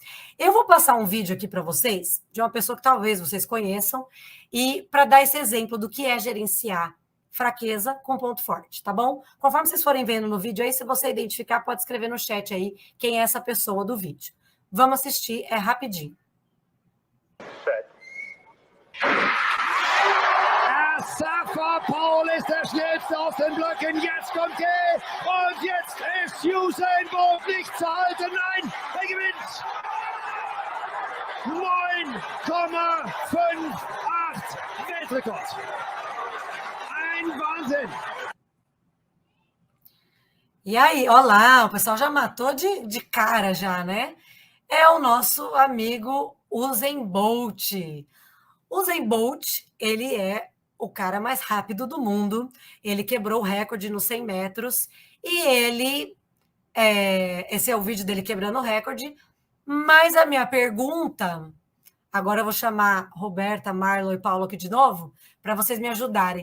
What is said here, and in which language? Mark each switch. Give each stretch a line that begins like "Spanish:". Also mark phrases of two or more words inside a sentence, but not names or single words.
Portuguese: Eu vou passar um vídeo aqui para vocês, de uma pessoa que talvez vocês conheçam, e para dar esse exemplo do que é gerenciar fraqueza com ponto forte, tá bom? Conforme vocês forem vendo no vídeo aí, se você identificar, pode escrever no chat aí quem é essa pessoa do vídeo. Vamos assistir, é rapidinho.
German: Safa Paul ist der Schnellste auf den Blöcken. Jetzt kommt er. Und jetzt ist Usain Bolt nicht zu halten. Nein, er gewinnt. 9,58 Weltrekord. Ein Wahnsinn.
Portuguese: E aí, olá, o pessoal já matou de cara já, né? É o nosso amigo Usain Bolt. Usain Bolt, ele é o cara mais rápido do mundo, ele quebrou o recorde nos 100 metros, e ele, esse é o vídeo dele quebrando o recorde, mas a minha pergunta, agora eu vou chamar Roberta, Marlon e Paulo aqui de novo, para vocês me ajudarem.